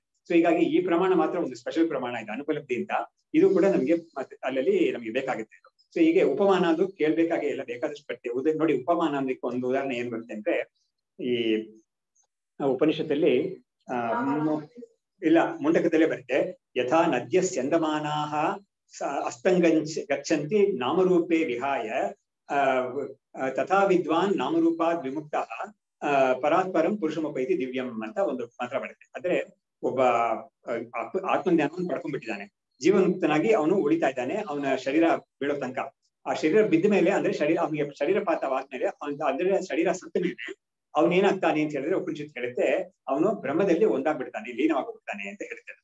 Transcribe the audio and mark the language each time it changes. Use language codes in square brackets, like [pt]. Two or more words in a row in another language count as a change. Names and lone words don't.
[kn] ಸೊ ಹೀಗಾಗಿ ಈ ಪ್ರಮಾಣ ಮಾತ್ರ ಒಂದು ಸ್ಪೆಷಲ್ ಪ್ರಮಾಣ ಇದೆ ಅನುಪಲಬ್ಧಿ ಅಂತ. ಇದು ಕೂಡ ನಮ್ಗೆ ಅಲ್ಲಲ್ಲಿ ನಮ್ಗೆ ಬೇಕಾಗುತ್ತೆ. ಸೊ ಹೀಗೆ ಉಪಮಾನ ಅದು ಕೇಳ್ಬೇಕಾಗೆ ಇಲ್ಲ, ಬೇಕಾದಷ್ಟು ಬರ್ತೇವೆ. ನೋಡಿ ಉಪಮಾನ ಅಂದ್ರೆ ಒಂದು ಉದಾಹರಣೆ ಏನ್ ಬರುತ್ತೆ ಅಂದ್ರೆ, ಈ ಉಪನಿಷತ್ತಲ್ಲಿ ಇಲ್ಲ ಮುಂಡಕದಲ್ಲೇ ಬರುತ್ತೆ. [sa] ಯಥಾ ನದ್ಯ ಸ್ಯಂದಮಾನಾಹ ಗಚ್ಚಂತಿ ನಾಮರೂಪೇ ವಿಹಾಯ ತಥಾ ವಿದ್ವಾನ್ ನಾಮರೂಪಾದ್ ವಿಮುಕ್ತಃ ಪರಾತ್ಪರಂ ಪುರುಷಮುಪೈತಿ ದಿವ್ಯಂ [kn] ಅಂತ ಒಂದು ಮಾತ್ರ ಬರುತ್ತೆ. ಅಂದ್ರೆ ಒಬ್ಬ ಆತ್ಮಜ್ಞಾನವನ್ನು ಪಡ್ಕೊಂಡ್ಬಿಟ್ಟಿದ್ದಾನೆ, ಜೀವನ್ಮುಕ್ತನಾಗಿ ಅವನು ಉಳಿತಾ ಇದ್ದಾನೆ. ಅವನ ಶರೀರ ಬೀಳೋ ತನಕ, ಆ ಶರೀರ ಬಿದ್ದ ಮೇಲೆ ಅಂದ್ರೆ ಅವನಿಗೆ ಶರೀರಪಾತವಾದ್ಮೇಲೆ ಅಂದ್ರೆ ಶರೀರ ಸತ್ತ ಮೇಲೆ ಅವನೇನಾಗ್ತಾನೆ ಅಂತ ಹೇಳಿದ್ರೆ ಉಪನಿಷತ್ತು ಹೇಳುತ್ತೆ, ಅವನು ಬ್ರಹ್ಮದಲ್ಲಿ ಒಂದಾಗ್ಬಿಡ್ತಾನೆ, ಲೀನವಾಗ್ಬಿಡ್ತಾನೆ ಅಂತ ಹೇಳ್ತಾರೆ.